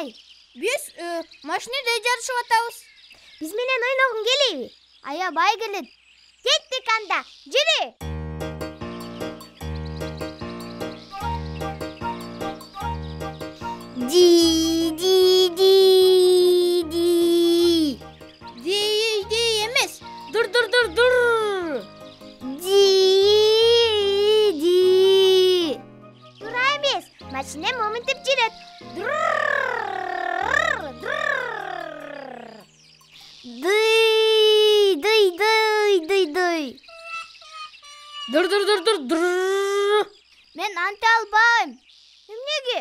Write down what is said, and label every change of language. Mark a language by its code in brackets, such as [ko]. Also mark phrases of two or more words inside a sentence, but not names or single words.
[ky] Биз машинеде жарышып атабыз. Биз менен ойногуң келеби? Аябай келет. Кеттик анда, жүрү. Ди ди ди ди. Ди эмес. Дур. Ди ди. Тура эмес. Машина моментип жүрөт. Дый. Дур. Мен анта албайм. Эмнеге?